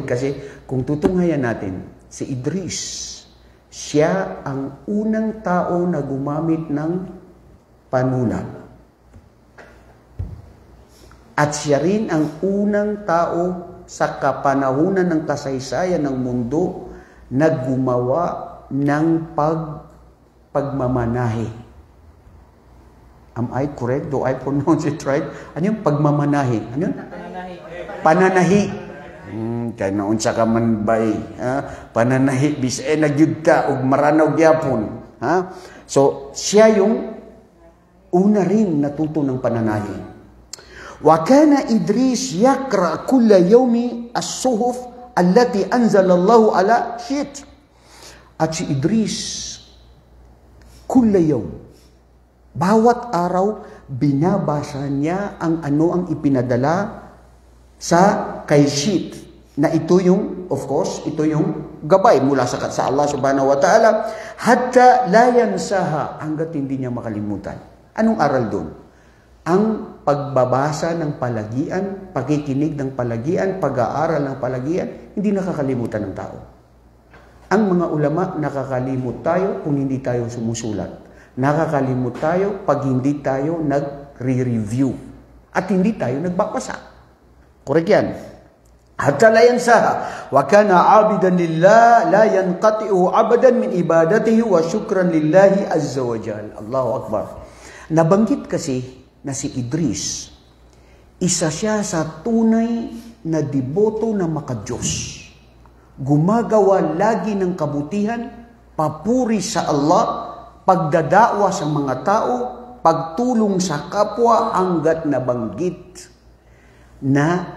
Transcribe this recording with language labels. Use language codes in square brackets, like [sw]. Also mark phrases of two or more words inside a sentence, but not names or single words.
[tl] Kasi kung tutunghayan natin, si Idris, siya ang unang tao na gumamit ng panulat. At siya rin ang unang tao sa kapanahunan ng kasaysayan ng mundo na gumawa ng pagmamanahe. [en] Am I correct? Do I pronounce it right? [tl] Ano yung pagmamanahe? Ano yun? Pananahi. Kaya naunsa ka man bay. Pananahi. [ceb] Bisay nagyud ka og maranaw gyapon. [tl] So, siya yung una rin natuto ng pananahi. [ar] وكان إدريس يقرأ كل يوم الصحف التي أنزل الله على شيث. [tl] At si Idris [ar] كل يوم, [tl] bawat araw binabasa niya ang ano ang ipinadala sa kay Shit, na ito yung, [en] of course, [tl] ito yung gabay mula sa [ar] الله سبحانه وتعالى, حتى لا ينساه, [tl] hanggat hindi niya makalimutan. Anong aral doon? Ang pagbabasa ng palagian, pakikinig ng palagian, pag-aaral ng palagian, hindi nakakalimutan ng tao. Ang mga ulama, nakakalimot tayo kung hindi tayo sumusulat. Nakakalimot tayo pag hindi tayo nag-re-review. At hindi tayo nagbabasa. Correct yan. [ar] حتى لا ينساه. وكان عابدا لله لا ينقطع أبدا من عبادته وشكرا لله عز وجل. الله أكبر. [tl] Nabanggit kasi na si Idris, isa siya sa tunay na deboto na makadiyos. Gumagawa lagi ng kabutihan, papuri sa Allah, pagdadawa sa mga tao, pagtulong sa kapwa, hanggat nabanggit na